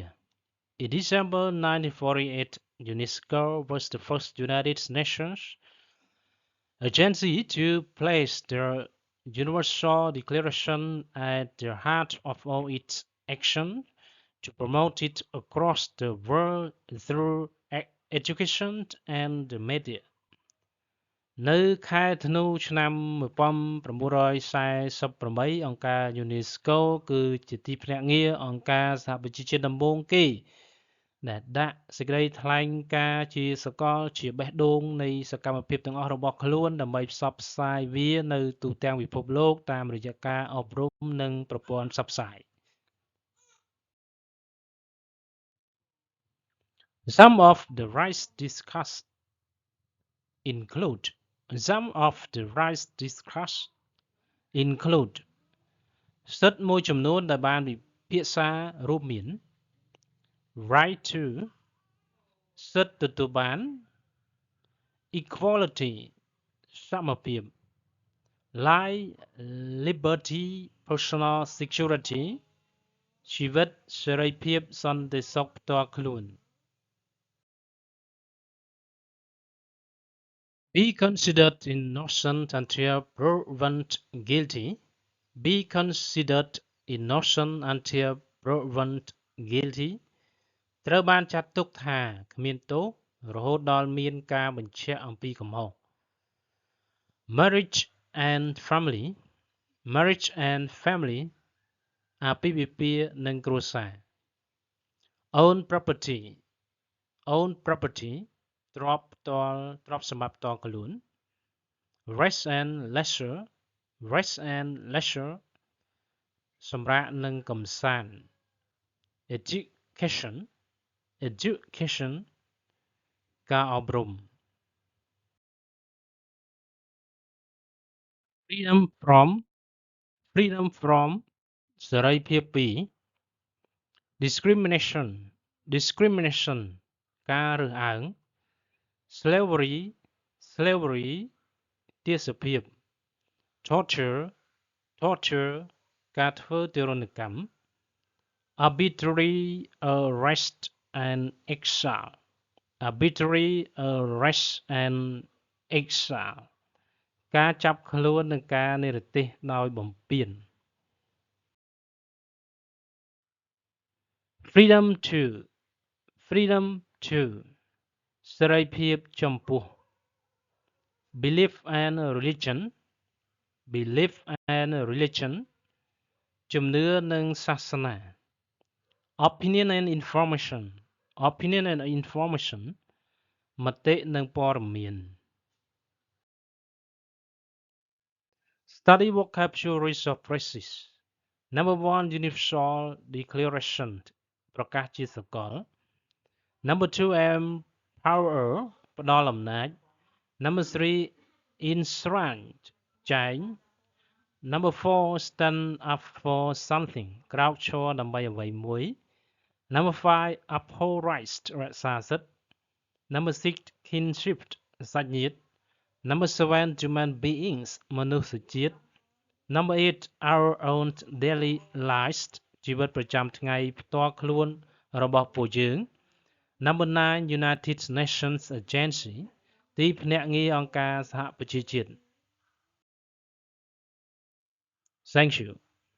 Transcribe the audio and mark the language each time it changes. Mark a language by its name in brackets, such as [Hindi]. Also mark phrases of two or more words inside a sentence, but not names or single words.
[English] In December 1948, UNESCO was the first United Nations agency to place the Universal Declaration at the heart of all its action, to promote it across the world through education and the media. [Khmer] នៅខែធ្នូឆ្នាំ1948 អង្គការ UNESCO គឺជាទីភ្នាក់ងារអង្គការសហប្រជាជាតិដំបូងគេដែលដាក់សេចក្តីថ្លែងការណ៍ជាសកលជាបេះដូងនៃសកម្មភាពទាំងអស់របស់ខ្លួនដើម្បីផ្សព្វផ្សាយវានៅទូទាំងពិភពលោកតាមរយៈការអប់រំនិងប្រព័ន្ធផ្សព្វផ្សាយ. [English] Some of the rights discussed include Some of the rights discussed include [Khmer] សិទ្ធិមួយចំនួនដែលបានពិភាក្សារួមមាន [English] right to [Khmer] សិទ្ធិទទួលបាន [English] equality សមភាព life liberty personal security [Khmer] ជីវិតសេរីភាពសន្តិសុខផ្ទាល់ខ្លួន [English] be considered innocent until proven guilty be considered innocent until proven guilty [Khmer] ត្រូវបានចាត់ទុក ថាគ្មានទោសរហូតដល់មានការបញ្ជាក់អំពីកំ [English] ហុស marriage and family marriage and family [Khmer] អាពាហ៍ពិពាហ៍និងគ្រួសារ [English] own property own property [Khmer] ទ្រព្យសម្បត្តិផ្ទាល់ខ្លួន [English] rest and leisure rest and leisure [Khmer] សម្រាកនិងកម្សាន្ត [English] education education ការអប់រំ freedom from [Khmer] សេរីភាពពី [English] discrimination ការរើសអើង slavery ទាសភាព torture [Khmer] ការធ្វើទារុណកម្ម [English] arbitrary arrest and exile arbitrary arrest and exile [Khmer] ការចាប់ខ្លួននិងការនិរទេសដោយបំពាន [English] freedom to [Khmer] សេរីភាពចំពោះ [English] belief and religion [Khmer] ជំនឿនិងសាសនា [English] opinion and information [Khmer] មតិនិងព័ត៌មាន [English] study vocabularies of phrases number 1 universal declaration [Khmer] ប្រកាសជាសកល [English] number 2 empower [Khmer] ផ្ដល់អំណាច [English] number 3 enshrine ចែង number 4 stand up for something [Khmer] ក្រោកឈរដើម្បីអ្វីមួយ [English] number 5 uphold rights [Khmer] រក្សាសិទ្ធិ [English] number 6 kinship សាច់ញាតិ number 7 human beings មនុស្សជាតិ number 8 our own daily lives [Khmer] ជីវិតប្រចាំថ្ងៃផ្ទាល់ខ្លួនរបស់ពួកយើង [English] number 9 United Nations Agency [Khmer] ទីភ្នាក់ងារអង្គការសហប្រជាជាតិ [English] Thank you